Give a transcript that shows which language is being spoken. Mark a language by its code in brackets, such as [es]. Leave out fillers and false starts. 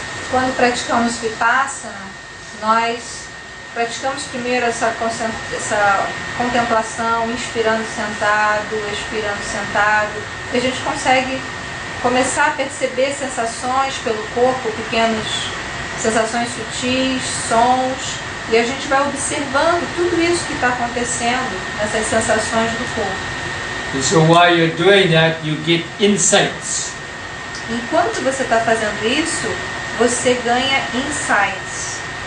[pt] Quando praticamos vipassana, nós praticamos primeiro essa contemplação, inspirando sentado, expirando sentado, e a gente consegue começar a perceber sensações pelo corpo, pequenas sensações sutis, sons, e a gente vai observando tudo isso que está acontecendo nessas sensações do corpo. [en] And so while you're doing that, you get insights. [pt] Enquanto você está fazendo isso, você ganha insights.